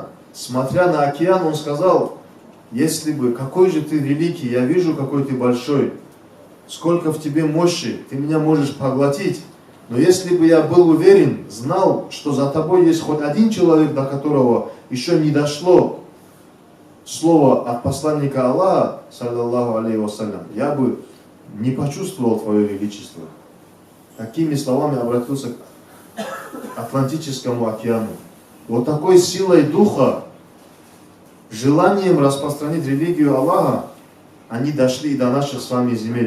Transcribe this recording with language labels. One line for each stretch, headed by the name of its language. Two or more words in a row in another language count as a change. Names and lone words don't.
Russian: Смотря на океан, он сказал: если бы, какой же ты великий, я вижу, какой ты большой, сколько в тебе мощи, ты меня можешь поглотить. Но если бы я был уверен, знал, что за тобой есть хоть один человек, до которого еще не дошло слово от посланника Аллаха,
Arabic: صلى الله عليه وسلم,
Russian: я бы не почувствовал твое величество. Такими словами обратился к Атлантическому океану. Вот такой силой духа, желанием распространить религию Аллаха, они дошли до наших с вами земель.